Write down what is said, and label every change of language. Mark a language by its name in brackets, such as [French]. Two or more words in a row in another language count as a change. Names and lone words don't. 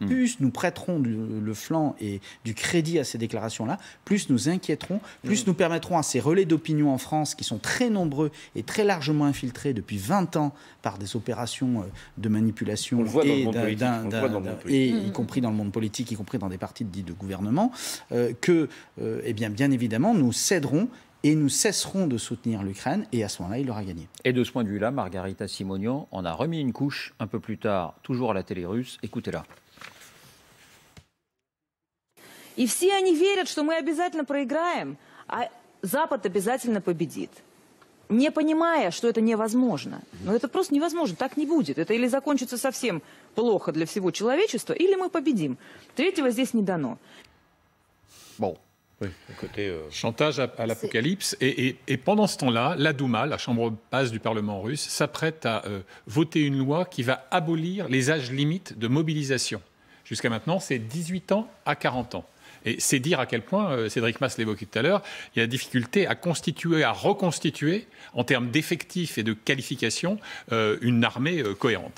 [French] Plus nous prêterons le flanc et du crédit à ces déclarations-là, plus nous inquiéterons, plus nous permettrons à ces relais d'opinion en France, qui sont très nombreux et très largement infiltrés depuis 20 ans par des opérations de manipulation, y compris dans le monde politique, y compris dans des partis dits de gouvernement, eh bien évidemment, nous céderons et nous cesserons de soutenir l'Ukraine, et à ce moment-là, il aura gagné. Et de ce point de vue-là, Margarita Simonian en a remis une couche un peu plus tard, toujours à la télé russe. Écoutez-la. [Russian] И все они верят, что мы обязательно проиграем, а Запад обязательно победит. Не понимая, что это невозможно. Но это просто невозможно, так не будет. Это или закончится совсем плохо для всего человечества, или мы победим. Третьего здесь не дано. [French] Bon. Oui, côté chantage à l'apocalypse. Et pendant ce temps-là, la Douma, la chambre basse du Parlement russe, s'apprête à voter une loi qui va abolir les âges limites de mobilisation. Jusqu'à maintenant, c'est 18 ans à 40 ans. Et c'est dire à quel point, Cédric Masse l'évoquait tout à l'heure, il y a la difficulté à constituer, à reconstituer, en termes d'effectifs et de qualification, une armée cohérente.